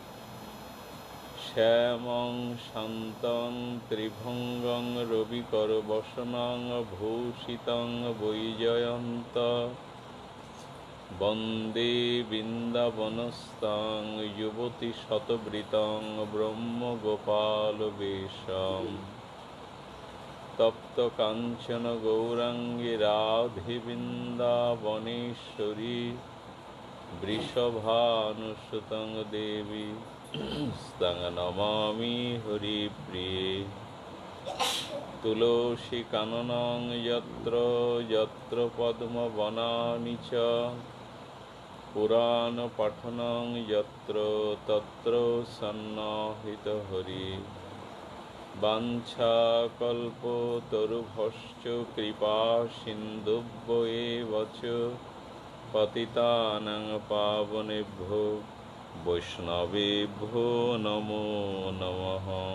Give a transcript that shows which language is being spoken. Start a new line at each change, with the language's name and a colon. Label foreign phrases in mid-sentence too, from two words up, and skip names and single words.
Sanskrit: শ্যামং শান্তং ত্রিভঙ্গং রবিকরবসনং ভূষিতং বৈজয়ন্ত বন্দে বৃন্দাবনস্থং যুবতীশতবৃতং ব্রহ্মগোপালবেশম। তপ্তকাঞ্চন গৌরাঙ্গী রাধে বৃন্দাবনেশ্বরী বৃষভানুসুতং দেবী স্তং নমামি হরিপ্রিয়ে। তুলসী কাননং যত্র যত্র পদ্মবনানি চ পুরাণ পঠনং যত্র তত্র সন্নাহিত হরি। বাঞ্ছাকল্পতরুভশ্চ কৃপা সিন্ধুভ্য এব চ পতিতানাং পাবনেভ্যো বৈষ্ণবেভ্যো নমো নমঃ।